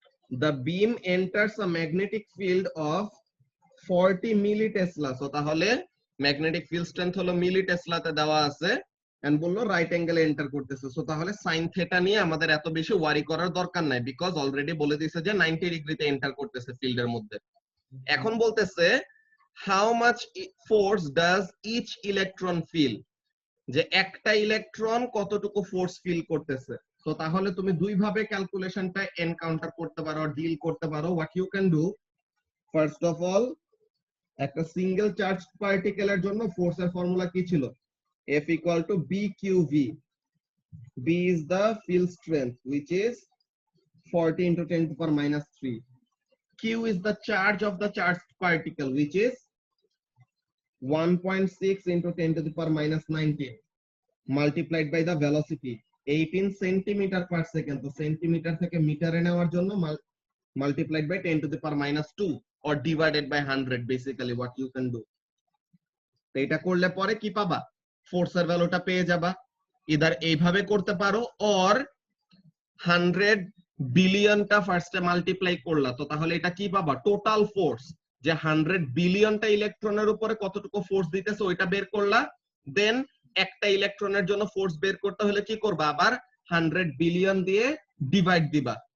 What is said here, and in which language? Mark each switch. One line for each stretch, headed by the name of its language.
English: The beam enters a magnetic field of 40 millitesla,
Bangla: so তাহলে magnetic field strength হলো মিলিটেসলাতে দেওয়া আছে, এন্ড বললো রাইট অ্যাঙ্গেলে এন্টার করতেছে, সো তাহলে সাইন থিটা নিয়ে আমাদের এত বেশি ওয়ারি করার দরকার নাই, বিকজ অলরেডি বলে দিয়েছে যে 90 ডিগ্রিতে এন্টার করতেছে ফিল্ডের মধ্যে। এখন বলতেছে how much force does each electron feel, যে একটা ইলেকট্রন কতটুকু ফোর্স ফিল করতেছে। তো তাহলে তুমি দুই ভাবে ক্যালকুলেশনটা এনকাউন্টার করতে পারো, ডিল করতে পারো।
English: what you can do, first of all
Bangla: একটা সিঙ্গেল চার্জ পার্টিকেলের জন্য ফোর্সের ফর্মুলা কি ছিল,
English: F equal to BQV, B is the field strength which is 40 into 10 to the power minus 3, Q is the charge of the charged particle which is 1.6 into 10 to the power minus 19 multiplied by the velocity 18 centimeter per second,
Bangla: তো centimetre থেকে মিটারে নেওয়ার জন্য
English: multiplied by 10 to the power minus 2 or divided by 100, basically what you can do।
Bangla: তো এটা করলে পরে কি পাবা, ফোর্সের ভ্যালুটা পেয়ে যাবা। ইদার এইভাবে করতে পারো, অর 100 বিলিয়নটা ফার্স্টে মাল্টিপ্লাই করলা, তো তাহলে এটা কি পাবা, টোটাল ফোর্স, যে 100 বিলিয়নটা ইলেকট্রনের উপরে কতটুকু ফোর্স দিতেছে ওইটা বের করলা, দেন একটা ইলেকট্রনের জন্য ফোর্স বের করতে হলে কি করবা, আবার 100 বিলিয়ন দিয়ে ডিভাইড দিবা।